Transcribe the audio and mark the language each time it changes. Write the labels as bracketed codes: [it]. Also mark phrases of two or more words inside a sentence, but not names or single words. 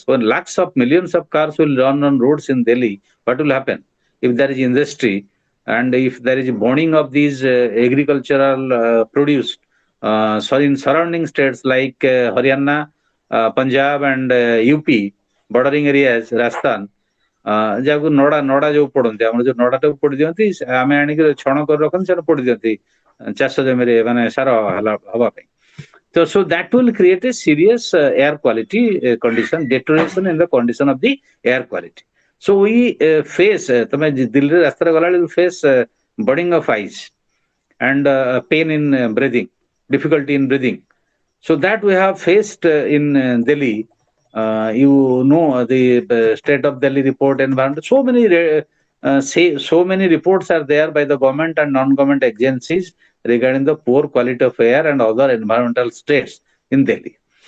[en] When lakhs of millions of cars will run on roads in Delhi, what will happen? If there is industry and if there is burning of these agricultural produce, so in surrounding states like Haryana, Punjab, and UP, bordering areas, Rajasthan, [or] ଯାହାକୁ ନଡା ଯୋଉ ପଡନ୍ତି, ଆମର ଯୋଉ ନଡାଟାକୁ ପୋଡି ଦିଅନ୍ତି, ଆମେ ଆଣିକି ଛଣ କରି ରଖନ୍ତି, ସେଟା ପୋଡି ଦିଅନ୍ତି ଚାଷ ଜମିରେ ମାନେ ସାର ହବା ପାଇଁ. [en] So that will create a serious air quality condition, deterioration in the condition of the air quality. So we face, [or] ତମେ ଦିଲ୍ଲୀରେ ରାସ୍ତାରେ ଗଲାବେଳେ [en] you face burning of eyes and pain in breathing, difficulty in breathing. So that we have faced in Delhi. You know the state of Delhi report environment. So many reports are there by the government and non-government agencies regarding the poor quality of air and other environmental states in Delhi.